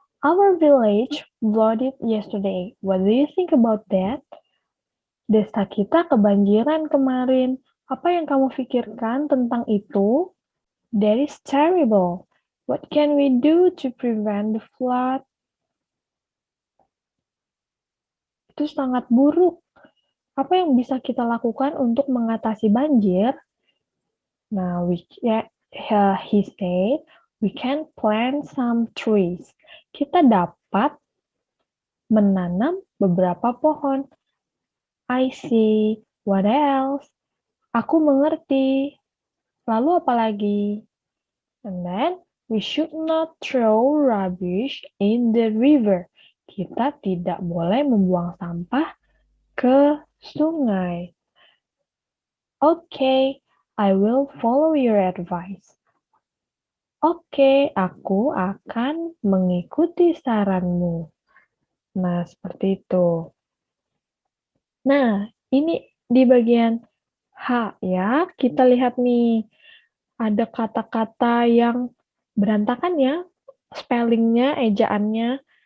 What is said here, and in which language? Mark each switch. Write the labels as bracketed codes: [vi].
[en] Our village flooded yesterday. What do you think about that? [id] Desa kita kebanjiran kemarin. Apa yang kamu pikirkan tentang itu? [en] That is terrible. What can we do to prevent the flood? [id] Itu sangat buruk. Apa yang bisa kita lakukan untuk mengatasi banjir? [en] Nah, he said, we can plant some trees. [id] Kita dapat menanam beberapa pohon. [en] I see. What else? [id] Aku mengerti. Lalu apa lagi? [en] And then, we should not throw rubbish in the river. [id] Kita tidak boleh membuang sampah ke sungai. [en] Okay, I will follow your advice. [id] Oke, aku akan mengikuti saranmu. Nah, seperti itu. Nah, ini di bagian H ya, kita lihat nih, ada kata-kata yang berantakan ya, spellingnya, ejaannya.